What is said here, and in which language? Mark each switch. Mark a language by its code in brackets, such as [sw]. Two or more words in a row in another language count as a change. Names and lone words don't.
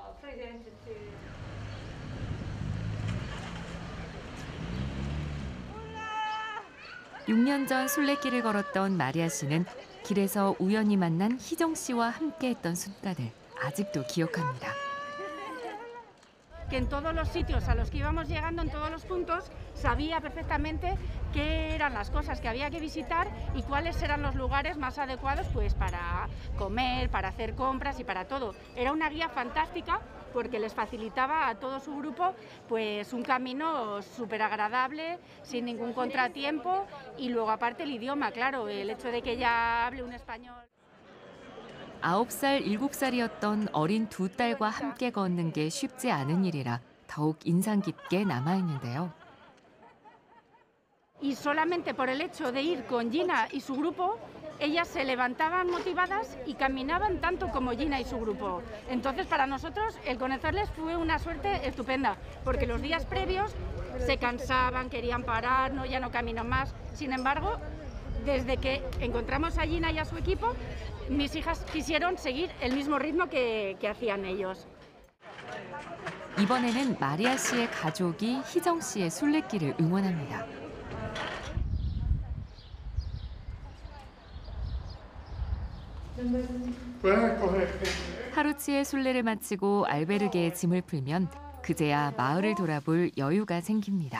[ko] 6년 전 순례길을 걸었던 마리아 씨는 길에서 우연히 만난 희정 씨와 함께했던 순간을 아직도 기억합니다. [es] que en todos los sitios a los que íbamos llegando, en todos los puntos, sabía perfectamente qué eran las cosas que había que visitar y cuáles eran los lugares más adecuados pues para comer, para hacer compras y para todo. Era una guía fantástica porque les facilitaba a todo su grupo pues un camino súper agradable, sin ningún contratiempo, y luego aparte el idioma, claro, el hecho de que ella hable un español. [ko] 9살, 7살이었던 어린 두 딸과 함께 걷는 게 쉽지 않은 일이라 더욱 인상 깊게 남아있는데요. [es] Y solamente por el hecho de ir con Gina y su grupo, ellas se levantaban motivadas y caminaban tanto como Gina y su grupo. Entonces, para nosotros, el conocerles fue una suerte estupenda, porque los días previos se cansaban, querían parar, no, ya no caminan más. Sin embargo, desde que encontramos a Gina y a su equipo, mis hijas quisieron seguir el mismo ritmo que hacían ellos. [ko] 이번에는 마리아 씨의 가족이 희정 씨의 순례길을 응원합니다. 하루치의 순례를 마치고 알베르게에 짐을 풀면 그제야 마을을 돌아볼 여유가 생깁니다.